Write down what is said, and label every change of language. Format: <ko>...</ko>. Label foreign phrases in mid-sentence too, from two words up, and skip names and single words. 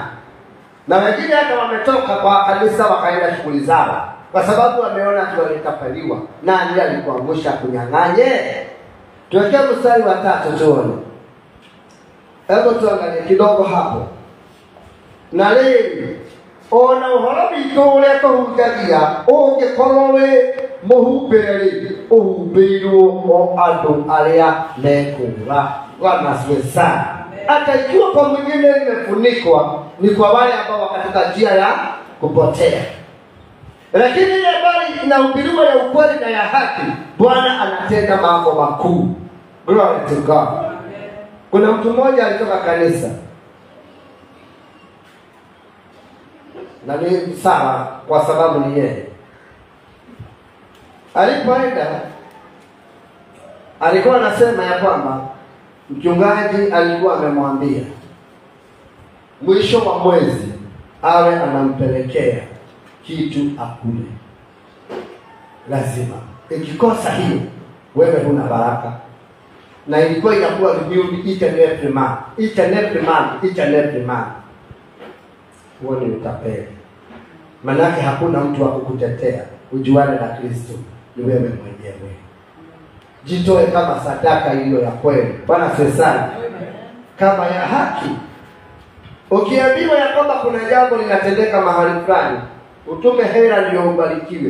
<sw>Na wengine hata wametoka kwa kanisa wakaenda shughuli zao, kwa sababu wameona tu walikapaliwa. Nani alikuangusha kunyang'anye? Tuwekee mstari wa 3 tuone. Hebu tuangalie kidogo hapo.</sw> <ki>Na leo ona uhoro witũ ũrĩa tũhunjagia ũngĩkorwo wĩ mũhumbĩre ũhumbĩirwo o andũ arĩa mekũũra.</ki> <sw>Bwana asifiwe sana. Hata ikiwa kwa mwingine imefunikwa, ni kwa wale ambao katika njia ya kupotea. Lakini ile habari inahubiriwa ya ukweli na ya haki, Bwana anatenda mambo makuu.</sw> <en>Glory to God.</en> <sw>Kuna mtu mmoja alitoka kanisa, na ni sawa kwa sababu ni yeye. Alipoenda alikuwa anasema ya kwamba mchungaji alikuwa amemwambia mwisho wa mwezi awe anampelekea kitu akule. Lazima. Ikikosa hiyo, wewe huna baraka. Na ilikuwa inakuwa</sw> <en>reviewed each and every month. Each and every month. Each and every month.</en> <sw>Huo ni utapeli. Manake hakuna mtu wa kukutetea. Ujuane na Kristo. Ni wewe mwenyewe. Jitoe kama sadaka hiyo ya kweli. Bwana sesana. Kama ya haki. Ukiambiwa ya kwamba kuna jambo linatendeka mahali fulani, utume hela ndio ubarikiwe.</sw>